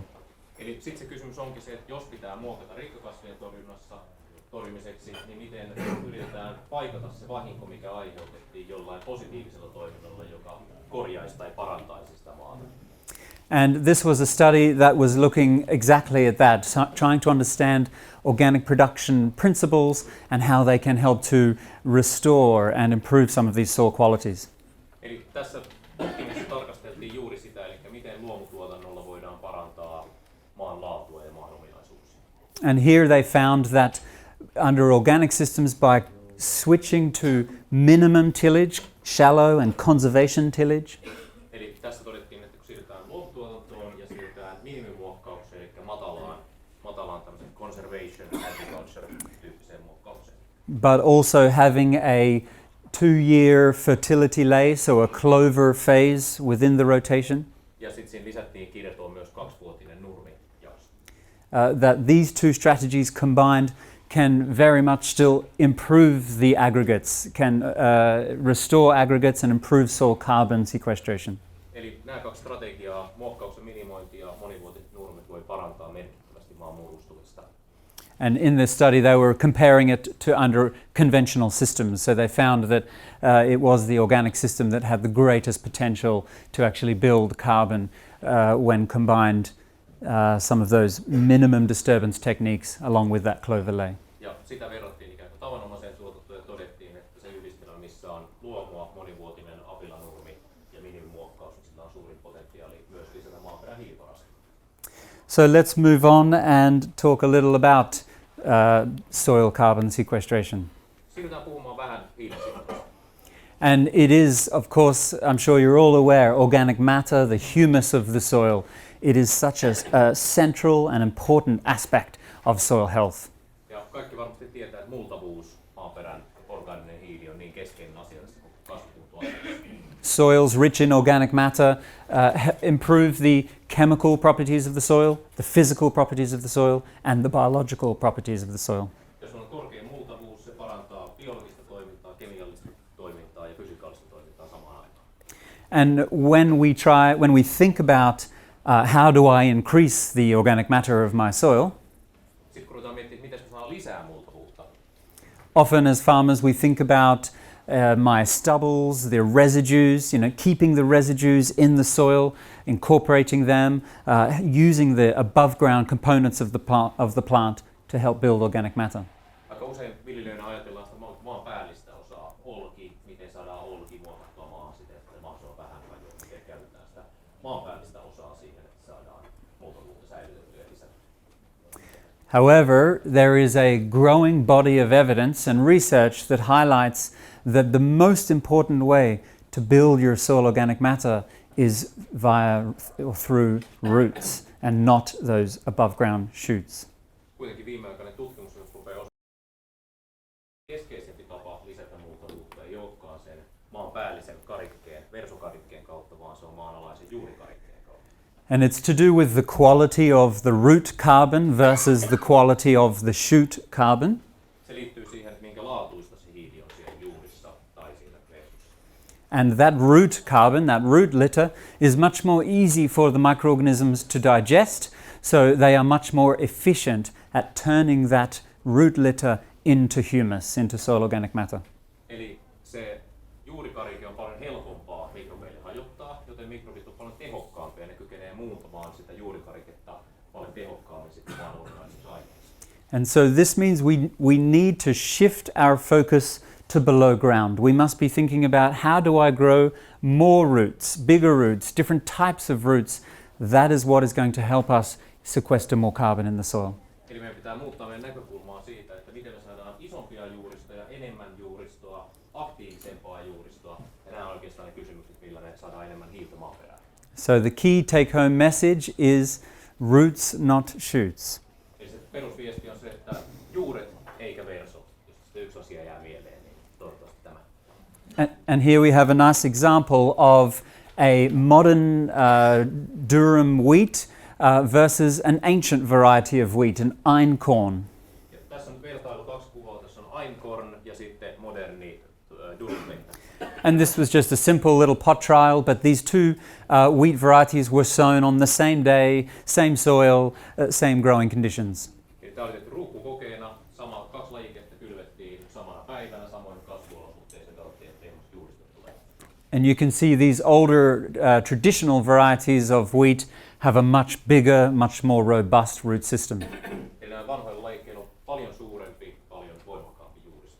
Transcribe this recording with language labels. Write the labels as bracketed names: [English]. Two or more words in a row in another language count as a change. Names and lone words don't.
[Finnish] Eli sitten se kysymys onkin se, että jos pitää muokata rikkakasvien torjumiseksi, niin miten yritetään paikata se vahinko, mikä aiheutettiin jollain positiivisella toiminnalla, joka korjaisi tai parantaisi sitä maata. [English] And this was a study that was looking exactly at that, trying to understand organic production principles and how they can help to restore and improve some of these soil qualities. [Finnish] Eli tässä tutkimuksessa tarkasteltiin juuri sitä, eli miten luomutuotannolla voidaan parantaa maan laatua ja maan ominaisuuksia. [English] And here they found that under organic systems, by switching to minimum tillage, shallow and conservation tillage, [Finnish] Eli tässä todettiin, että kun siirrytään luomutuotantoon ja siirrytään minimimuokkaukseen, eli matalaan tämmöisen [English] conservation agriculture- [Finnish] tyyppiseen muokkaukseen. [English] but also having a 2-year fertility lay, so a clover phase within the rotation, [Finnish] Ja sitten siinä lisättiin kirjatoon myös 2-vuotinen nurmijakso. [English] that these two strategies combined can very much still improve the aggregates, can restore aggregates and improve soil carbon sequestration. [Finnish] Eli nämä kaksi strategiaa, muokkauksen minimointi ja monivuotiset nurmet, voi parantaa merkittävästi maan muodostumista. [English] And in this study, they were comparing it to under conventional systems. So they found that it was the organic system that had the greatest potential to actually build carbon when combined some of those minimum disturbance techniques along with that clover lay. [Finnish] Ja sitä verrattiin ikään kuin tavanomaiseen tuotantoon ja todettiin, että se yhdistelmä, missä on luomua, monivuotinen apilanurmi ja minimimuokkaus, niin sillä on suurin potentiaali myös lisätä maaperän hiilivaraston. [English] So let's move on and talk a little about soil carbon sequestration. [Finnish] Siirrytään puhumaan vähän hiilensidonnasta. [English] And it is, of course, I'm sure you're all aware, organic matter, the humus of the soil. It is such a central and important aspect of soil health. [Finnish] Ja kaikki varmasti tietää, että multavuus, maaperän orgaaninen hiili, on niin keskeinen asia tässä kasvutuotannossa. [English] Soils rich in organic matter improve the chemical properties of the soil, the physical properties of the soil, and the biological properties of the soil. [Finnish] Jos on korkea multavuus, se parantaa biologista toimintaa, kemiallista toimintaa ja fysikaalista toimintaa samaan aikaan. [English] And when we think about how do I increase the organic matter of my soil, [Finnish] Sitten kun ruvetaan miettimään, miten me saadaan lisää multavuutta, [English] often as farmers we think about my stubbles, the residues, keeping the residues in the soil, incorporating them, using the above ground components of the plant to help build organic matter. [Finnish] aika usein viljelijöinä ajatellaan sitä maan päällistä osaa, olki, miten saadaan olki muokattua maahan siten, että mahdollisimman vähän paljon, miten käytetään sitä maan päällistä osaa siihen, että saadaan multavuutta säilytettyä ja lisättyä. [English] However, there is a growing body of evidence and research that highlights that the most important way to build your soil organic matter is via or through roots and not those above ground shoots. [Finnish] Kuitenkin viimeaikainen tutkimus rupeaa keskeisempi tapa lisätä multavuutta ei olekaan sen maan päällisen karikkeen, versokarikkeen kautta, vaan se on maanalaisen juurikarikkeen kautta. [English] And it's to do with the quality of the root carbon versus the quality of the shoot carbon. [Finnish] Se liittyy siihen, että minkä laatuista se hiili on siellä juurissa tai siinä versussa. [English] And that root carbon, that root litter, is much more easy for the microorganisms to digest, so they are much more efficient at turning that root litter into humus, into soil organic matter. [Finnish] Eli se juurikarike on paljon helpompaa mikrobeille hajottaa, joten mikrobit on paljon tehokkaampia ja ne kykenee muuntamaan sitä juurikariketta paljon tehokkaammin sitten maan organisaatiossa. [English] And so this means we need to shift our focus to below ground. We must be thinking about how do I grow more roots, bigger roots, different types of roots. That is what is going to help us sequester more carbon in the soil. [Finnish] Eli meidän pitää muuttaa meidän näkökulmaa siitä, että miten me saadaan isompia juuristoja, enemmän juuristoa, aktiivisempaa juuristoa. Ja nämä on oikeastaan ne kysymykset, millä me saadaan enemmän hiiltä maaperään. [English] So the key take-home message is roots, not shoots. [Finnish] Eli se perusviesti on se, että juuret eikä versot. Jos sitten yksi asia jää mieleen, niin toivottavasti tämä. [English] And here we have a nice example of a modern durum wheat versus an ancient variety of wheat, an einkorn. [Finnish] Ja tässä on vertailu kaksi kuvaa. Tässä on einkorn ja sitten moderni durumlehmä. [English] And this was just a simple little pot trial, but these two wheat varieties were sown on the same day, same soil, same growing conditions. [Finnish] Eli tämä oli tehty ruukkukokeena. Kaksi lajiketta kylvettiin samana päivänä, samoin kasvuolosuhteissa katsottiin, ettei juurista tule. [English] And you can see these older traditional varieties of wheat have a much bigger, much more robust root system. [Finnish] Eli nämä vanhoilla lajikkeilla on paljon suurempi, paljon voimakkaampi juuristo.